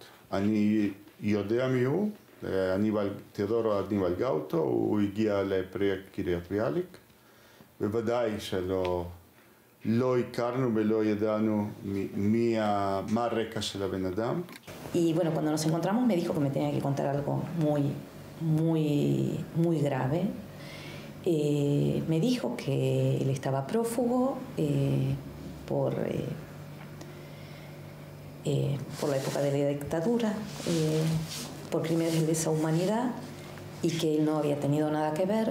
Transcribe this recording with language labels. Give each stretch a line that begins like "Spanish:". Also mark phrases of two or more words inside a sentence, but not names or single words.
Hebrew: אני יודע מי הוא, תיאודורו אניבל גאוטו, הוא הגיע לפרויקט קריית ביאליק, בוודאי שלא... לא הכרנו ולא ידענו מה הרקע של הבן אדם.
Spanish: Y bueno, cuando nos encontramos me dijo que me tenía que contar algo muy grave. Me dijo que él estaba prófugo por la época de la dictadura, por crímenes de lesa humanidad y que él no había tenido nada que ver.